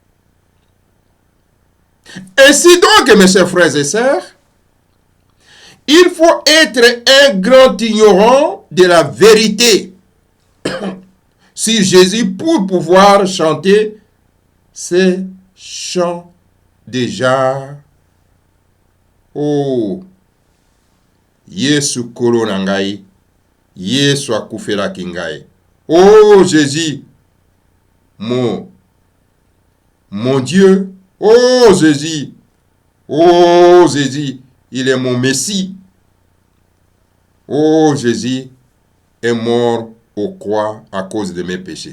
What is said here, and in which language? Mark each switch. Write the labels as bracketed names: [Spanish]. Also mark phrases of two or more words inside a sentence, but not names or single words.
[French] Ainsi donc, mes chers frères et sœurs, il faut être un grand ignorant de la vérité si Jésus, pour pouvoir chanter ces chants déjà. [Lingala] Oh, Yesu kolo nangai, Yesu akufela kingai. [French] Oh Jésus, mon Dieu. Oh Jésus, il est mon Messie. Oh Jésus est mort au croix à cause de mes péchés.